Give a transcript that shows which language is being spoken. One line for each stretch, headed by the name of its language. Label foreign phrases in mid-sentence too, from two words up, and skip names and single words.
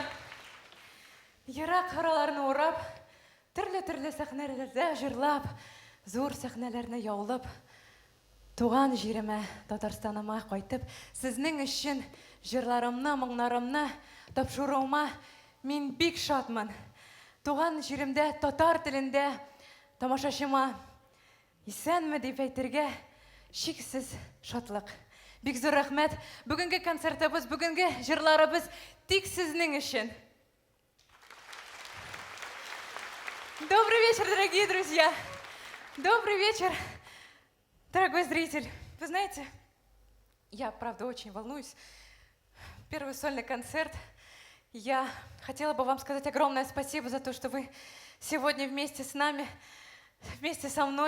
Tatar: Ерак араларны урап, төрле сәхнәләрдә җырлап, зур сәхнәләрне яулып, туган җиремә, Татарстаныма кайтып, сезнең өчен җырларымны, моңнарымны тапшыруыма мин бик шатмын. Туган җиремдә, татар телендә тамашачыма исәнме дип әйтергә шиксез шатлык. Бик зур рәхмәт. Бүгенге концертыбыз, бүгенге җырларыбыз тик сезнең өчен.
Russian: Добрый вечер, дорогие друзья. Добрый вечер, дорогой зритель. Вы знаете, я, правда, очень волнуюсь. Первый сольный концерт. Я хотела бы вам сказать огромное спасибо за то, что вы сегодня вместе с нами, вместе со мной.